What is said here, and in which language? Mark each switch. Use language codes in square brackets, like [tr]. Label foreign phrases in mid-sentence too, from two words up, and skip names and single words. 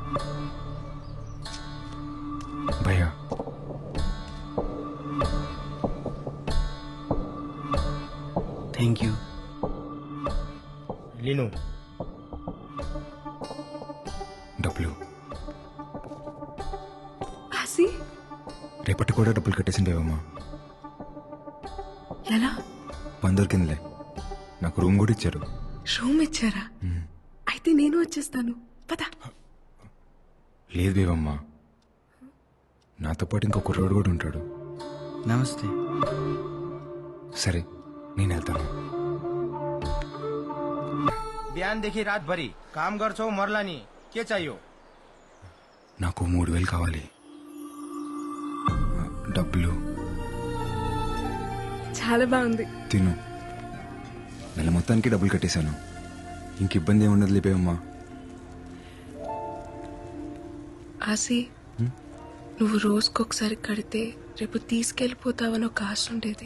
[hi] भैया [en] Thank you. [hi] लीनू [te] డబ్బులు ఆసి రేపటి కూడా డబ్బులు కట్టేసింది బేబమ్మ. ఎలా? పని దొరికిందిలే. నాకు రూమ్ కూడా ఇచ్చారు. రూమ్ ఇచ్చారా? అయితే నేను వచ్చేస్తాను. పద. లేదు బేబమ్మ, నాతో పాటు ఇంకో కుర్రోడు కూడా ఉంటాడు. [ne] नमस्ते। [te] సరే నేను వెళ్తాను. [ne] बिहानदेखि रातभरि काम गर्छौ मर्ला नि, के चाहियो? [te] నాకు 3000 కావాలి. డబ్బులు చాలా బాగుంది. తిను. నెల మొత్తానికి డబ్బులు కట్టేశాను. ఇంక ఇబ్బంది ఏమి ఉండదు లేపేవమ్మా. ఆసి, నువ్వు రోజుకొకసారి కడితే రేపు తీసుకెళ్ళిపోతావని ఒక ఆశ ఉండేది.